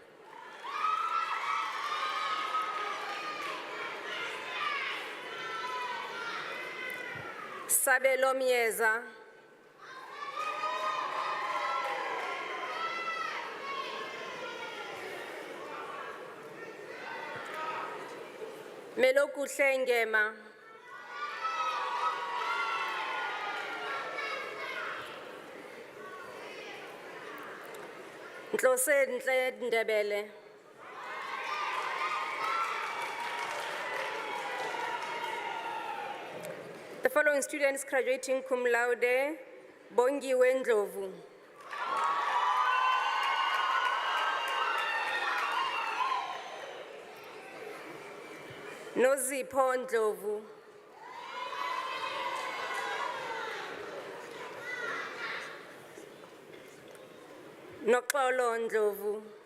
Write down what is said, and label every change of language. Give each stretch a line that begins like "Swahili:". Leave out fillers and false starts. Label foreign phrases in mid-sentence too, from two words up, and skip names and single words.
English: Sabelo Myeza, Melokuhle Ngema, Nhlosenhle Ndebele, the following students graduating
Latin: cum laude:
English: Bongiwe Ndlovu, Nozipho Ndlovu, Noxolo Ndlovu,